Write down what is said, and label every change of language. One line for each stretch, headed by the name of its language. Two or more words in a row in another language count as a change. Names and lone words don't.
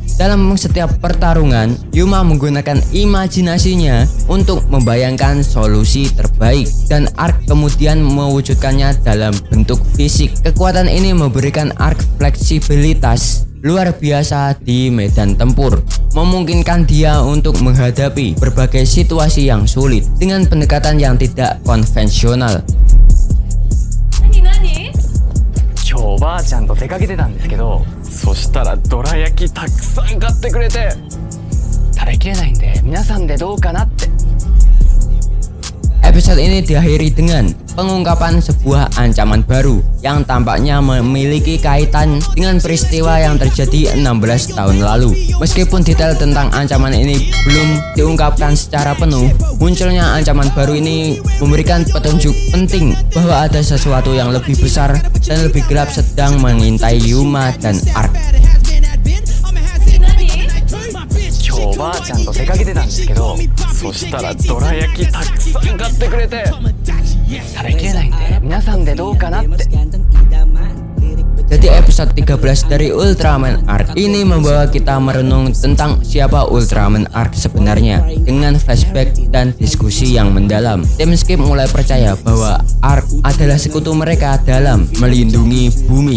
Indonesian: Dalam setiap pertarungan, Yuma menggunakan imajinasinya untuk membayangkan solusi terbaik, dan Arc kemudian mewujudkannya dalam bentuk fisik. Kekuatan ini memberikan Arc fleksibilitas luar biasa di medan tempur, memungkinkan dia untuk menghadapi berbagai situasi yang sulit dengan pendekatan yang tidak konvensional.
Japanese: 今日おばあちゃんと出かけてたんですけど、そしたらどら焼きたくさん買ってくれて、食べきれないんで皆さんでどうかなって。
Indonesian: Episode ini diakhiri dengan pengungkapan sebuah ancaman baru yang tampaknya memiliki kaitan dengan peristiwa yang terjadi 16 tahun lalu. Meskipun detail tentang ancaman ini belum diungkapkan secara penuh, munculnya ancaman baru ini memberikan petunjuk penting bahwa ada sesuatu yang lebih besar dan lebih gelap sedang mengintai Yuma dan Ark.
Japanese: 今日おばあちゃんと出かけてたんですけど、そしたらどら焼きたくさん買ってくれて、食べきれないんで皆さんでどうかなって。
Indonesian: Jadi episode 13 dari Ultraman Arc ini membawa kita merenung tentang siapa Ultraman Arc sebenarnya dengan flashback dan diskusi yang mendalam. Tim Skip mulai percaya bahwa Arc adalah sekutu mereka dalam melindungi bumi.